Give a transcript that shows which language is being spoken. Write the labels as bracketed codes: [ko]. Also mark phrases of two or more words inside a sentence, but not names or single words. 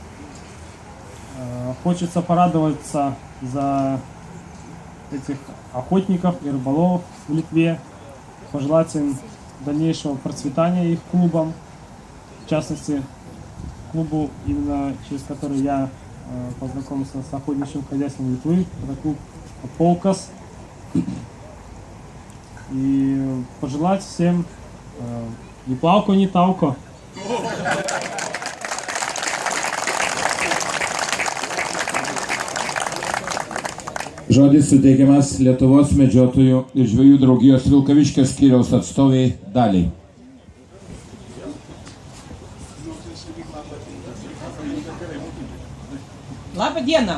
[ru] Хочется порадоваться за этих охотников и рыболовов в Литве, пожелать им дальнейшего процветания их клубам. в частности, клубу, именно через который я познакомился с охотничьим хозяйством Литвы. Это клуб «Полкас». И пожелать всем ни плавко, ни талко. [lt] Žodis suteikiamas Lietuvos medžiotojų ir žvejų draugijos Vilkaviškio skyriaus atstoviai Daliai. Labą dieną.